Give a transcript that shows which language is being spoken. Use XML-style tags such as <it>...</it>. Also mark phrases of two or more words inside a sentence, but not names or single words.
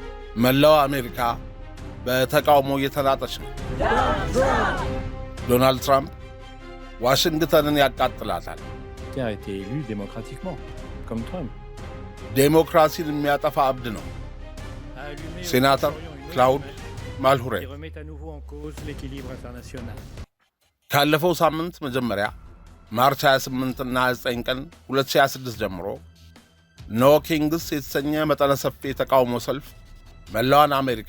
<am>መላው አሜሪካ በተቃውሞ እየተናጠች ነው። ዶናልድ ትራምፕ ዋሽንግተንን ያቃጥላታል።</am> <fr>qui a été élu démocratiquement, comme Trump.</fr> <am>ዴሞክራሲን የሚያጠፋ አብድ ነው። ሴናተር ክላውድ ማልሁሬ ካለፈው ሳምንት መጀመሪያ ማርች 28 እና 29 ቀን 2026 ጀምሮ ኖ ኪንግስ የተሰኘ መጠነ ሰፊ የተቃውሞ ሰልፍ መላዋን አሜሪካ</am>